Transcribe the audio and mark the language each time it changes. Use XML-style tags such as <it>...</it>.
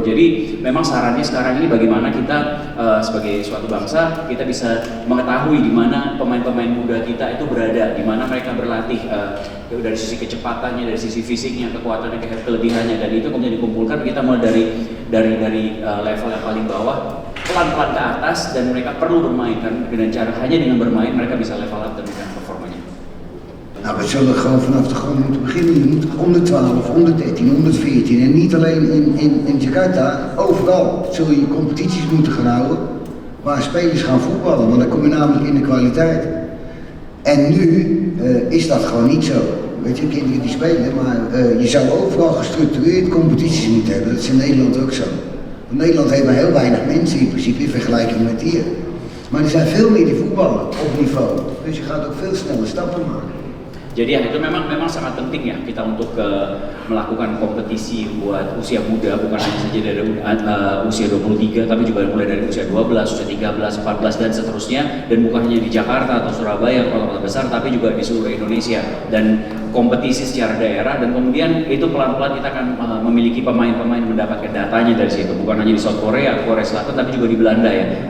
<id>Jadi memang sarannya sekarang ini bagaimana kita sebagai suatu bangsa kita bisa mengetahui di mana pemain-pemain muda kita itu berada, di mana mereka berlatih dari sisi kecepatannya, dari sisi fisiknya, kekuatannya, kelebihannya, dan itu kemudian dikumpulkan kita mulai dari level yang paling bawah pelan-pelan ke atas, dan mereka perlu bermain kan, dengan cara hanya dengan bermain mereka bisa level up dan dengan performanya.</id> <nl>Nou, we zullen gewoon vanaf de grond moeten beginnen. Je moet onder 12, onder 13, onder 14 en niet alleen in Jakarta, overal zul je competities moeten gaan houden waar spelers gaan voetballen, want dan kom je namelijk in de kwaliteit. En nu is dat gewoon niet zo. Weet je, kinderen die spelen, maar je zou overal gestructureerd competities moeten hebben. Dat is in Nederland ook zo. Want Nederland heeft maar heel weinig mensen in principe in vergelijking met hier. Maar er zijn veel meer die voetballen op niveau. Dus je gaat ook veel sneller stappen maken.</nl> <id>Jadi ya itu memang sangat penting ya kita untuk melakukan kompetisi buat usia muda, bukan hanya saja dari usia 23 tapi juga mulai dari usia 12, usia 13, 14 dan seterusnya, dan bukan hanya di Jakarta atau Surabaya kota-kota besar tapi juga di seluruh Indonesia, dan kompetisi secara daerah, dan kemudian itu pelan-pelan kita akan memiliki pemain-pemain mendapatkan datanya dari situ, bukan hanya di South Korea, Korea Selatan, tapi juga di Belanda ya.</id>